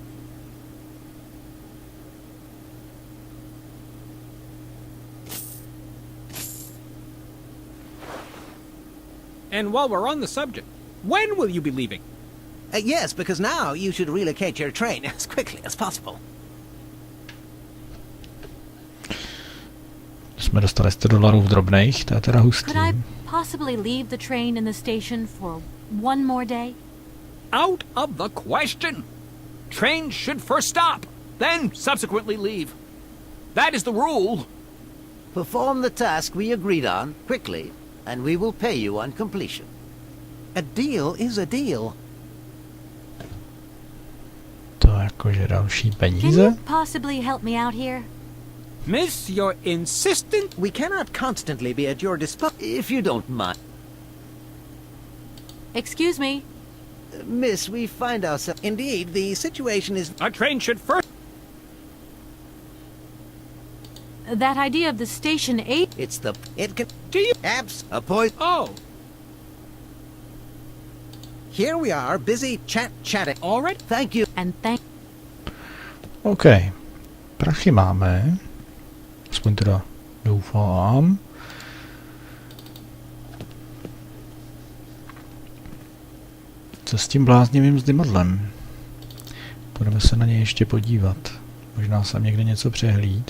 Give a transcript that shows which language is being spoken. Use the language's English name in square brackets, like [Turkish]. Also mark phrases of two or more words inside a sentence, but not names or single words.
[English] And while we're on the subject, when will you be leaving? Yes, because now you should relocate your train as quickly as possible. [Czech] Jsme dostali $100 v drobných, to je teda hustý. [English] Could I possibly leave the train in the station for one more day? Out of the question! trains should first stop, then subsequently leave. That is the rule. Perform the task we agreed on, quickly, and we will pay you on completion. A deal is a deal. [Czech] To jakože další [English] Can [Czech] peníze? [English] you possibly help me out here? Miss, you're insistent. We cannot constantly be at your disposal. If you don't mind. Excuse me. Miss, we find ourselves... Indeed, the situation is... A train should first... That idea of the station 8... It's the... It can... Do you... Abs... A point... Oh, Here we are, busy chatting. all right. Thank you. And thank... [Czech] OK. Prachy máme. Aspoň teda doufám. Co s tím bláznivým zdymadlem? Půjdeme se na něj ještě podívat. Možná jsem někde něco přehlíd.